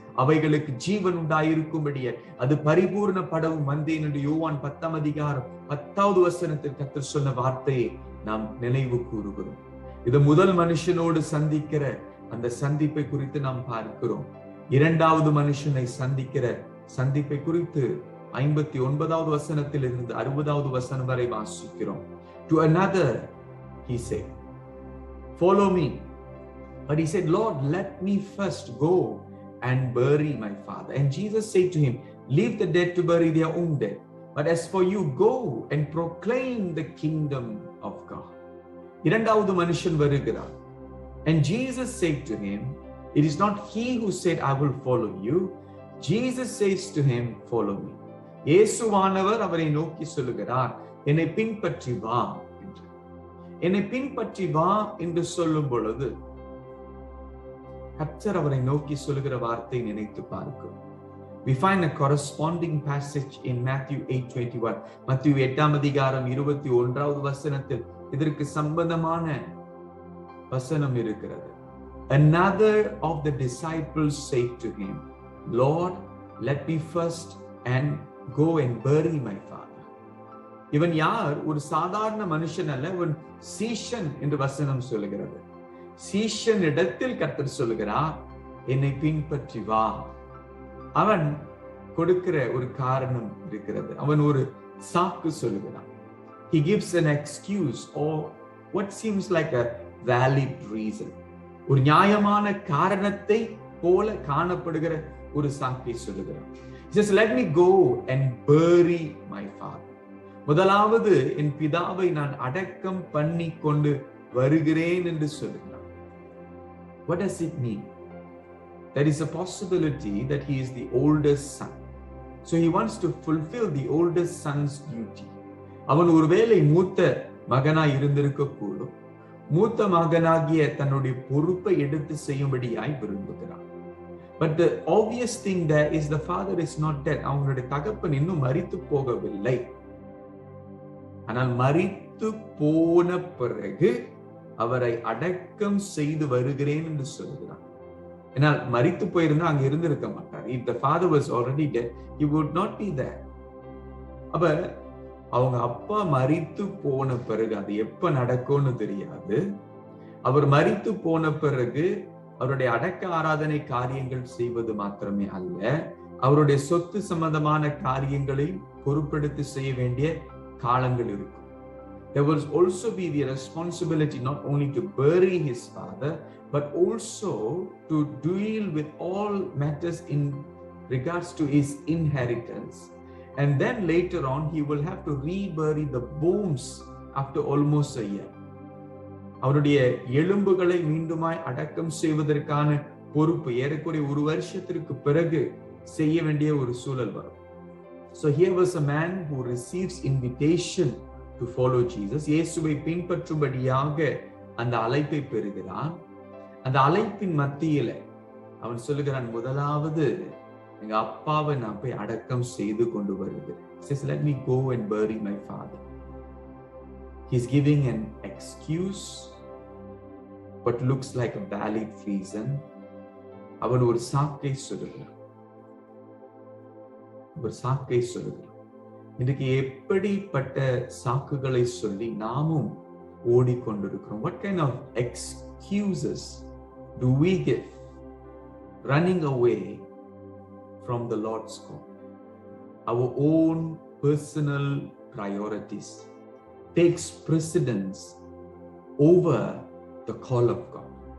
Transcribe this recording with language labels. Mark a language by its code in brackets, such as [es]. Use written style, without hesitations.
[ta] அவைகளுக்கு ஜீவன் உண்டாயிருக்கும்படியே அது பரிபூர்ணப்படவும் வந்தேன் என்று யோவான் 10 அதிகாரம் 10வது வசனத்தில் கர்த்தர் சொன்ன வார்த்தையை நாம் நினைவு கூறுகிறோம். இது முதல் மனுஷனோடு சந்திக்கிற அந்த சந்திப்பை குறித்து நாம் பார்க்கிறோம். இரண்டாவது மனுஷனை சந்திக்கிற சந்திப்பை குறித்து 59வது வசனத்தில் இருந்து 60வது வசனம் வரை வாசிக்கிறோம். [en] To another he said, follow me. But he said, Lord, let me first go and bury my father. And Jesus said to him, leave the dead to bury their own dead. But as for you, go and proclaim the kingdom of God. [ta] இரண்டாவது மனுஷன் வருகிறார். [en] And Jesus said to him, it is not he who said, I will follow you. Jesus says to him, follow me. [ta] இயேசுவானவர் அவரை நோக்கி சொல்லுகிறார், என்னை பின்பற்றி வா என்று. என்னை பின்பற்றி வா என்று சொல்லும் பொழுது கர்த்தர் அவரை நோக்கி சொல்லுகிற வார்த்தை நினைத்து பார்க்கிறோம். [en] We find a corresponding passage in Matthew 8:21. [ta] மத்தேயு 8ஆம் அதிகாரம் 21வது வசனத்தில் இதற்கு சம்பந்தமான வசனம் இருக்கிறது. [en] Another of the disciples said to him, Lord, let me first and go and bury my father. [ta] இவன் யார்? ஒரு சாதாரண மனுஷன் அல்ல, ஒரு சீஷன் என்று வசனம் சொல்லுகிறது. சீஷன் இடத்தில் கர்த்தர் சொல்லுகிறார், என்னை பின்பற்றி வா. அவன் கொடுக்கிற ஒரு காரணம் இருக்கிறது. அவன் ஒரு சாக்கு சொல்லுகிறான். [en] He gives an excuse or what seems like a valid reason. [ta] ஒரு நியாயமான காரணத்தை போல காணப்படுகிற ஒரு சாக்கை சொல்லுகிறார். [en] He says, let me go and bury my father. [ta] முதலாவது என் பிதாவை நான் அடக்கம் பண்ணி கொண்டு வருகிறேன் என்று சொல்லுகிறார். [en] What does it mean? There is a possibility that he is the oldest son. So he wants to fulfill the oldest son's duty. [ta] அவன் ஒருவேளை மூத்த மகனாய் இருந்திருக்க கூடும். மூத்த மகனாகிய தன்னுடைய பொறுப்பை எடுத்து செய்யும்படியாய் விரும்புகிறான். [en] But the obvious thing there is the father is not dead. [ta] அவனுடைய தகப்பன் இன்னும் மரித்து போகவில்லை. ஆனால் மரித்து போன பிறகு அவரை அடக்கம் செய்து வருகிறேன் என்று சொல்கிறான். ஏனால் மரித்து போயிருந்தா அங்க இருந்திருக்க மாட்டார். [en] If the father was already dead, he would not be there. [ta] அப்ப அவங்க அப்பா மரித்து போன பிறகு அது எப்ப நடக்கும்னு தெரியாது. அவர் மரித்து போன பிறகு அவருடைய அடக்க ஆராதனை காரியங்கள் செய்வது மாத்திரமே அல்ல, அவருடைய சொத்து சம்பந்தமான காரியங்களை பொறுப்பெடுத்து செய்ய வேண்டிய காலங்கள் இருக்கும். [en] There will also be the responsibility not only to bury his father, but also to deal with all matters in regards to his inheritance. And then later on, he will have to rebury the bones after almost a year. [ta] அவருடைய எலும்புகளை மீண்டுமாய் அடக்கம் செய்வதற்கான பொறுப்பு ஏறக்குறைய ஒரு வருஷத்திற்கு பிறகு செய்ய வேண்டிய ஒரு சூழல் வரும். [en] So here was a man who receives invitation to follow Jesus. [ta] இயேசுவை பின்பற்றும்படியாக அந்த அழைப்பை பெறுகிறான். அந்த அழைப்பின் மத்தியில அவன் சொல்லுகிறான், முதலாவது எங்க அப்பாவை நான் போய் அடக்கம் செய்து கொண்டு வருகிறேன். [en] Says, let me go and bury my father. He's giving an excuse, what looks like a valid reason. [ta] அவன் ஒரு சாக்கை சொல்லுகிறான். ஒரு சாக்கை சொல்லுகிறான். இன்றைக்கு எப்படிப்பட்ட சாக்குகளை சொல்லி நாமும் ஓடிக்கொண்டிருக்கிறோம்? [en] What kind of excuses do we give running away from the Lord's call? Our own personal priorities takes precedence over the call of God.